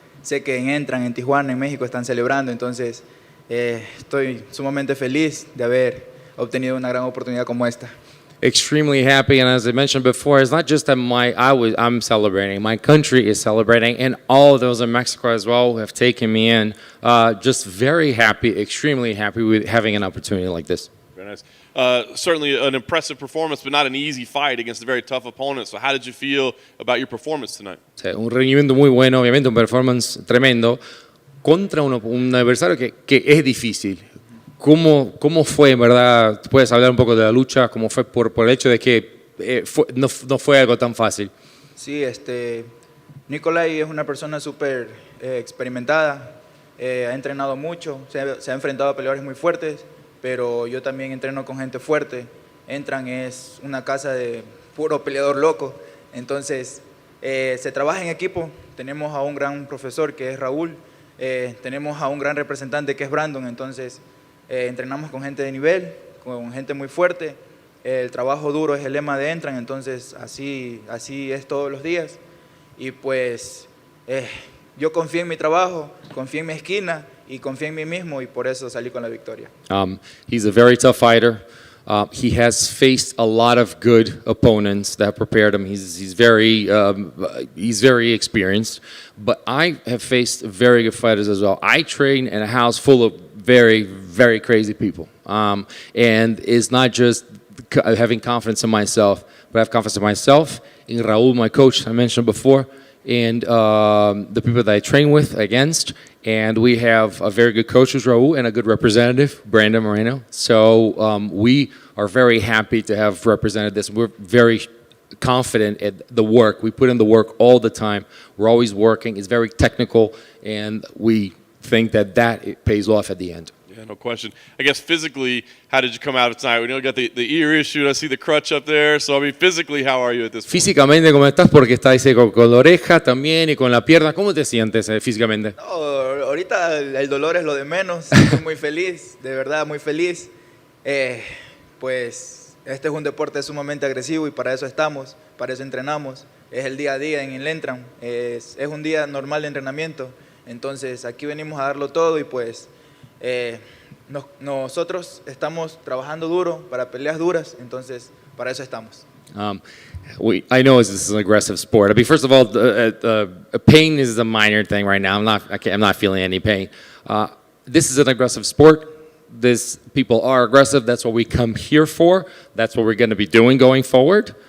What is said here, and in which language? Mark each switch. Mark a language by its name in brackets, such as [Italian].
[Spanish] Sé que en Tijuana, en México, están celebrando. Entonces, estoy sumamente feliz de haber obtenido una gran oportunidad como esta. [English] Extremely happy, and as I mentioned before, it's not just that I'm celebrating. My country is celebrating, and all of those in Mexico as well have taken me in. Just very happy, extremely happy with having an opportunity like this. Very nice. Certainly an impressive performance, but not an easy fight against a very tough opponent. So how did you feel about your performance tonight? [Spanish] Sí, un rendimiento muy bueno, obviamente un performance tremendo contra un adversario que es difícil. ¿Cómo fue, en verdad? ¿Puedes hablar un poco de la lucha? ¿Cómo fue por el hecho de que no fue algo tan fácil? Sí, Nicolai es una persona súper experimentada, ha entrenado mucho, se ha enfrentado a peleadores muy fuertes, pero yo también entreno con gente fuerte. Es una casa de puro peleador loco, entonces se trabaja en equipo. Tenemos a un gran profesor que es Raúl, tenemos a un gran representante que es Brandon, entonces entrenamos con gente de nivel, con gente muy fuerte. El trabajo duro es el lema de Entran, entonces así es todos los días. Y pues yo confío en mi trabajo, confío en mi esquina y confío en mí mismo, y por eso salí con la victoria. [English] He's a very tough fighter. He has faced a lot of good opponents that prepared him. He's very experienced. But I have faced very good fighters as well. I train in a house full of very, very crazy people. And it's not just having confidence in myself, but I have confidence in myself, in Raul, my coach I mentioned before, and the people that I train with, against. And we have a very good coach, who's Raul, and a good representative, Brandon Moreno. So we are very happy to have represented this. We're very confident at the work. We put in the work all the time. We're always working. It's very technical, and we think that it pays off at the end. Yeah, no question. I guess physically, how did you come out tonight? We know you got the ear issue. I see the crutch up there. So, I mean, physically, how are you at this point? [Spanish] Físicamente, ¿cómo estás? Porque estás con la oreja también y con la pierna. ¿Cómo te sientes físicamente? No, ahorita el dolor es lo de menos. Estoy muy feliz, de verdad, muy feliz. Pues este es un deporte sumamente agresivo y para eso estamos, para eso entrenamos. Es el día a día en el Entran. Es un día normal de entrenamiento. Entonces, aquí venimos a darlo todo y pues nosotros estamos trabajando duro para peleas duras, entonces para eso estamos. [English] I know this is an aggressive sport. I mean, first of all, pain is a minor thing right now. I'm not feeling any pain. This is an aggressive sport. People are aggressive. That's what we come here for. That's what we're going to be doing going forward.